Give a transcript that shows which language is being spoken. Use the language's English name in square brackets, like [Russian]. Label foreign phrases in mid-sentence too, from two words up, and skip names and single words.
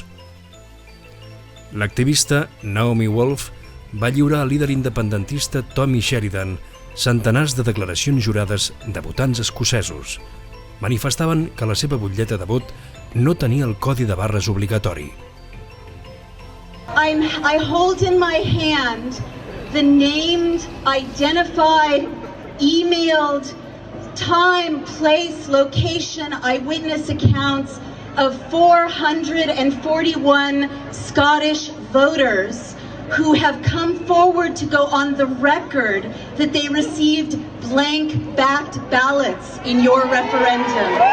[Catalan] L'activista Naomi Wolf va lliurar al líder independentista Tommy Sheridan centenars de declaracions jurades de votants escocesos. Manifestaven que la seva butlleta de vot no tenia el codi de barres obligatori. [English] I hold in my hand the named, identified, emailed, time, place, location, eyewitness accounts of 441 Scottish voters who have come forward to go on the record that they received blank-backed ballots in your referendum.